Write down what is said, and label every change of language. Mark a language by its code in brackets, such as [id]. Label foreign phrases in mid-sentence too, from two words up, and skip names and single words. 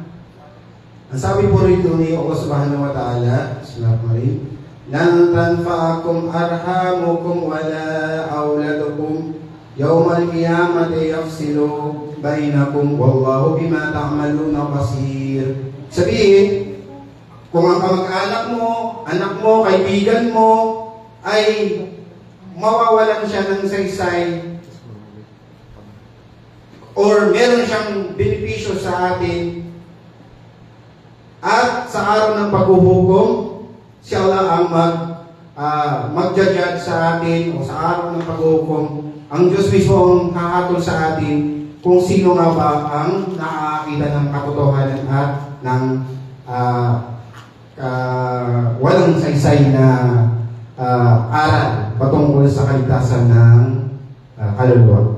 [tl] Ang sabi po rito ni [ar] الله سبحانه وتعالى بسم الله الرحمن الرحيم لن تنفعكم أرحامكم ولا أولادكم يوم القيامة يفصل بينكم والله بما تعملون بصير. [tl] Sabihin, kung ang kamag-anak mo, anak mo, kaibigan mo ay mawawalan siya ng saysay or meron siyang benepisyo sa atin, at sa araw ng paghuhukom, si Allah ang magja-judge sa atin, o sa araw ng paghuhukom, ang Diyos mismo ang hahatol sa atin kung sino nga ba ang nakakakita ng katotohanan at ng walang saysay na aral patungkol sa kaligtasan ng kaluluwa.